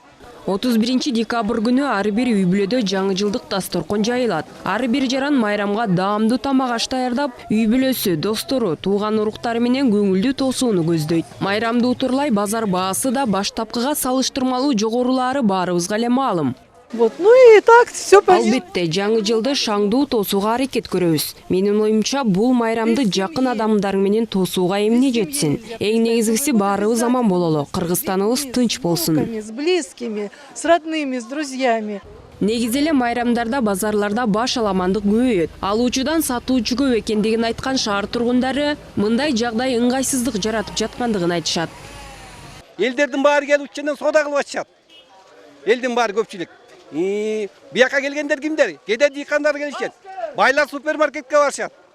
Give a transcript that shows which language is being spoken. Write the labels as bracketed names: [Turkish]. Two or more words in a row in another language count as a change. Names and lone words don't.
[Kyrgyz] 31 декабрь күнү ар бир үй бүлөдө жаңы жылдык дасторкон жайылат. Ар бир жаран майрамга даамдуу тамак аш даярдап, үй бүлөсү, достору, тууган уруктары менен көңүлдүү тосууну көздөйт. Майрамды утурлай базар баасы да баштапкыга салыштырмалуу жогорулаары баарыбызга эле маалым. [Russian] Вот, ну и так, все понятно. [Kyrgyz] Албетте, жаңы жылды шаңдуу тосууга аракет көрөбүз. Менин оюмча, бул майрамды жакын адамдар менен тосууга эмне жетсин. Эң негизгиси баарыбыз аман бололу, Кыргызстаныбыз тынч болсун. [Russian] С близкими, с родными, с друзьями. [Kyrgyz] Негизи эле майрамдарда, базарларда баш аламандык көбөйөт. Алуучудан сатуучу көп экендигин айткан шаар тургундары мындай жагдай ыңгайсыздык жаратып жаткандыгын айтышат. Элдердин баары келип ученен соода кылып атышат. Элдин баары көпчүлүк. Бияка келгендер кимдер? Кеде дыйкандар келишет. Байлар супермаркетке барышат.